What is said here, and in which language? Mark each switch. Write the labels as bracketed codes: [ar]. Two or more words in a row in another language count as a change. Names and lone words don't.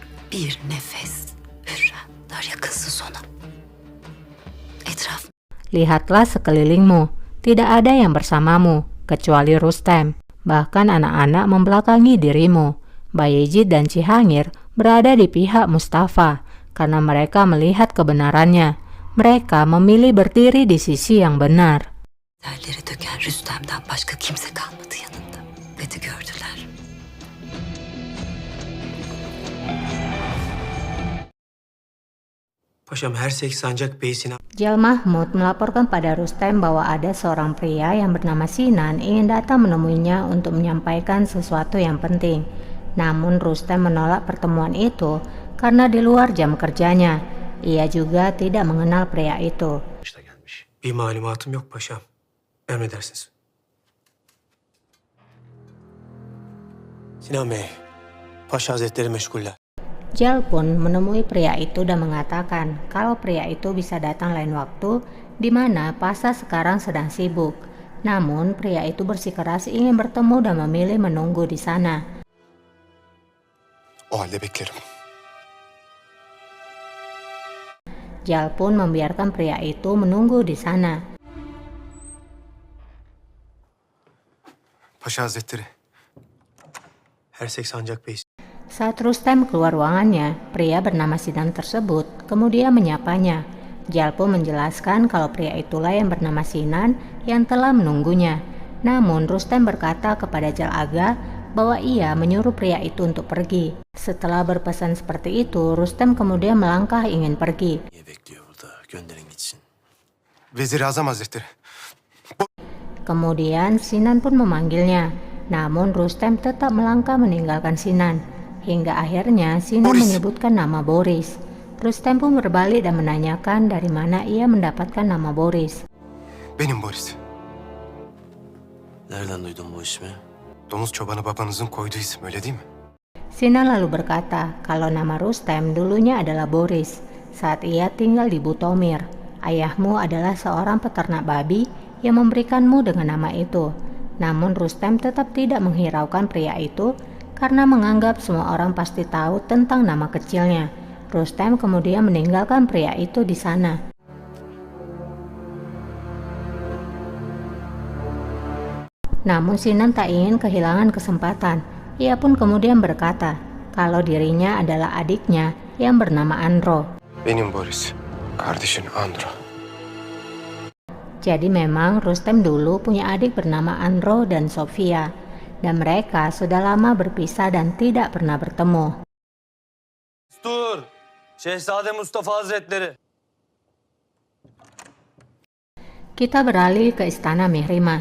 [tr] Bir nefes. Hürrem, dar yakınsın sona. Etraf. [id] Lihatlah sekelilingmu, tidak ada yang bersamamu, kecuali Rustem. Bahkan anak-anak membelakangi dirimu. Bayezid dan Cihangir berada di pihak Mustafa, karena mereka melihat kebenarannya. Mereka memilih berdiri di sisi yang benar. [tr] Terleri döken Rüstem'den başka kimse kalmadı yanında. Beni gördüler. Paşam Hersek Sancak Bey Sinan [id] Jal Mahmud melaporkan pada Rustem bahwa ada seorang pria yang bernama Sinan ingin datang menemuinya untuk menyampaikan sesuatu yang penting. Namun Rustem menolak pertemuan itu karena di luar jam kerjanya. Ia juga tidak mengenal pria itu. [tr] bir malumatım yok paşam. Emredersiniz. Sinan Bey, Paşa Hazretleri meşguller. [id] Jal pun menemui pria itu dan mengatakan kalau pria itu bisa datang lain waktu di mana Pasha sekarang sedang sibuk. Namun pria itu bersikeras ingin bertemu dan memilih menunggu di sana. [tr] O halde beklerim. [id] Jal pun membiarkan pria itu menunggu di sana. [tr] Paşa Hazretleri, Hersek Sancak Bey. [id] Saat Rustem keluar ruangannya, pria bernama Sinan tersebut kemudian menyapanya. Jal pun menjelaskan kalau pria itulah yang bernama Sinan yang telah menunggunya. Namun Rustem berkata kepada Jal Aga bahwa ia menyuruh pria itu untuk pergi. Setelah berpesan seperti itu, Rustem kemudian melangkah ingin pergi. [tr] Niye bekliyor burada? Gönderin gitsin. Vezir-i Azam Hazretleri. [id] Kemudian Sinan pun memanggilnya. Namun Rustem tetap melangkah meninggalkan Sinan. Hingga akhirnya Sinan Boris. menyebutkan nama Boris. Rustem pun berbalik dan menanyakan dari mana ia mendapatkan nama Boris. [tr] Benim Boris. Nereden duydun bu ismi? Domuz çobanı babanızın koyduğu isim, öyle değil mi? [id] Sinan lalu berkata kalau nama Rustem dulunya adalah Boris saat ia tinggal di Butomir. Ayahmu adalah seorang peternak babi yang memberikanmu dengan nama itu. Namun Rustem tetap tidak menghiraukan pria itu karena menganggap semua orang pasti tahu tentang nama kecilnya. Rustem kemudian meninggalkan pria itu di sana. Namun Sinan tak ingin kehilangan kesempatan. Ia pun kemudian berkata kalau dirinya adalah adiknya yang bernama Andro. [tr] Benim Boris. Kardeşin Andro. [id] Jadi memang Rustem dulu punya adik bernama Andro dan Sofia. Dan mereka sudah lama berpisah dan tidak pernah bertemu. [tr] Dur! Şehzade Mustafa Hazretleri. [id] Kita beralih ke istana Mihrimah.